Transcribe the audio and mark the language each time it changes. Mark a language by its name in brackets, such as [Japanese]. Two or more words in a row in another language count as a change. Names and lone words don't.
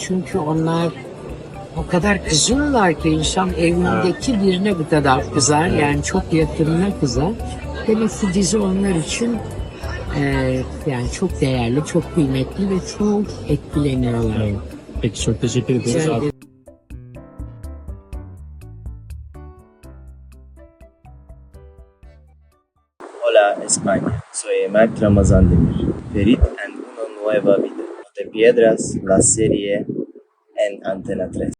[Turkish] Çünkü onlar o kadar kızıyorlar ki insan evindeki birine bu kadar kızar. Yani çok yakınına kızar. Demek ki dizi onlar için yani çok değerli, çok kıymetli ve çok etkileniyorlar. Evet. Peki çok teşekkür ederiz. Rica ederim. [Spanish] Hola España, soy Mark Ramazan Demir. Ferit en una nueva vida. De Piedras, la serie en Antena 3.